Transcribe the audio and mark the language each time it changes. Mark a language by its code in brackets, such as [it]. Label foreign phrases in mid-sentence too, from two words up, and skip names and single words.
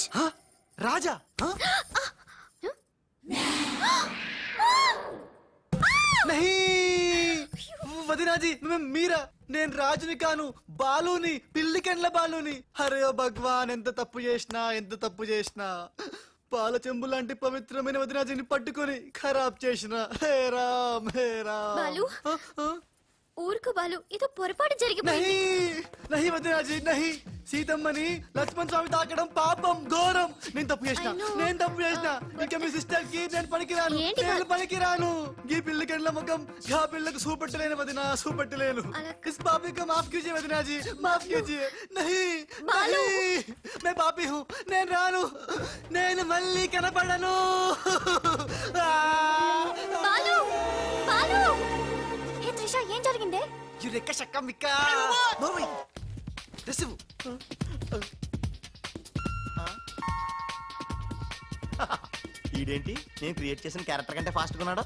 [te] రాజా? వదినాజీ, మీరా? నేను రాజుని కాను, బాలుని, పిల్లికెండ్ల బాలుని. [hi] अरे भगवान, [te] ఎంత తప్పు చేసినా పాల చెంబు లాంటి పవిత్రమైన వదినాజీని పట్టుకొని ఖరాబ్ చేసిన. [hi] हे राम, हे राम. [te] బాలు, ఊరుకు బాలు ఏదో పొరపాటు జరిగిపోయింది. [hi] नहीं वदिनाजी नहीं. [te] సీతమ్మని లక్ష్మణ్ స్వామి తాకడం పాపం ఘోరం. నేను తప్పు చేసిన. ఇంకా మీ సిస్టర్ కి నేను పనికిరాను. ఈ పిల్లకెళ్ళ ముఖం గా పిల్లకు చూపెట్టలేను వదినా, చూపెట్టలేను. [hi] इस पापी का माफ़ कीजिए वदिनाजी, माफ़ कीजिए। नहीं मैं पापी हूँ, [te] నేను రాను. నేను మళ్ళీ కనపడను. బాలు బాలు హే త్రిష ఏం జరిగిందే? యురెక్క షక్క మిక్క నోర్వై రిసీవ్. ఈడేంటి నేను క్రియేట్ చేసిన క్యారెక్టర్ కంటే ఫాస్ట్ ఉన్నాడు.